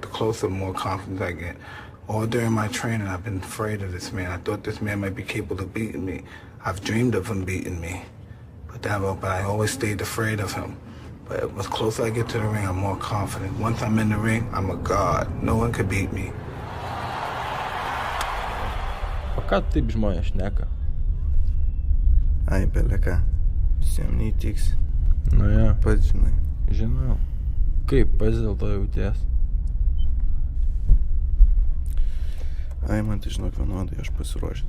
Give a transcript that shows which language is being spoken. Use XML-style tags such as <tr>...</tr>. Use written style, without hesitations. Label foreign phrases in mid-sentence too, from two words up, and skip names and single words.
<en>The closer, more confidence I get. All during my training, I've been afraid of this man. I thought this man might be capable of beating me. I've dreamed of him beating me. But I always stayed afraid of him. But the closer I get to the ring, I'm more confident. Once I'm in the ring, I'm a god. No one could beat me.</en> <lt>O ką taip žmonės šneka? Ai, beleka. Visiems neįtiks. Nu jo. Pats žinai. Žinau. Kaip pats dėl to jauties? Ai, man tai žinok vienodai, aš pasiruošęs.</lt>